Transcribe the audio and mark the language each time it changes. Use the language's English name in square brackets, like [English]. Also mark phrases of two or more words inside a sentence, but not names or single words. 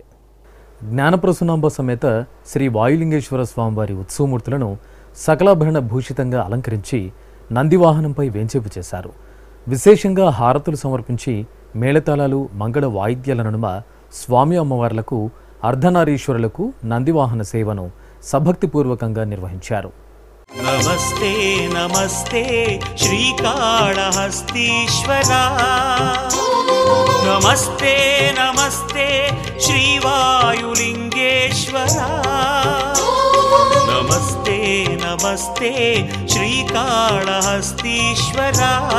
[Telugu] జ్ఞానప్రసూనాంబ సమేత శ్రీ వాయులింగేశ్వర స్వామివారి ఉత్సవమూర్తులను సకలాభరణ భూషితంగా అలంకరించి నందివాహనంపై వేంచేపు చేశారు. విశేషంగా హారతులు సమర్పించి మేళతాళాలు మంగళ వాయిద్యాల నడుమ స్వామి అమ్మవార్లకు అర్ధనారీశ్వరులకు నందివాహన సేవను సభక్తిపూర్వకంగా నిర్వహించారు. [Sanskrit] नमस्ते नमस्ते श्रीकाళहस्तीश्वरा नमस्ते नमस्ते श्रीवायुलिंगेश्वरा नमस्ते नमस्ते श्रीकाళहस्तीश्वरा